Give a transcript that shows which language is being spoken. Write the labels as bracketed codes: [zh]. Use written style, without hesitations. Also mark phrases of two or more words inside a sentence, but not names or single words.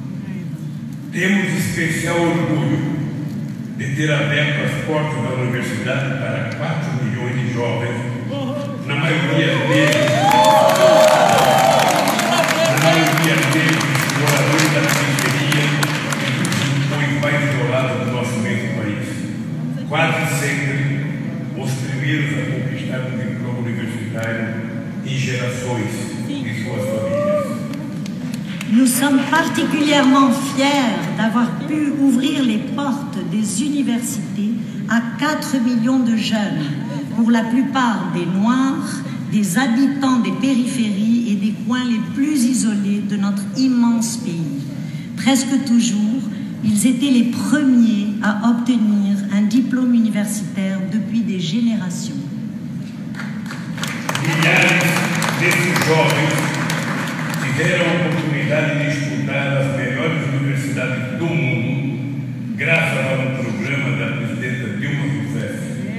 [pt] Temos especial orgulho de ter aberto as portas da universidade para 4 milhões de jovens, na maioria deles moradores da periferia e dos rincões mais isolados do nosso mesmo país. Quase sempre os primeiros a conquistar um diploma universitário em gerações de suas famílias. [fr] Nous sommes particulièrement fiers d'avoir pu ouvrir les portes des universités à 4 millions de jeunes, pour la plupart des Noirs, des habitants des périphéries et des coins les plus isolés de notre immense pays. Presque toujours, ils étaient les premiers à obtenir un diplôme universitaire depuis des générations. [pt] Milhares desses jovens tiveram a oportunidade de estudar nas melhores universidades do mundo, graças a um programa da presidenta Dilma Rousseff.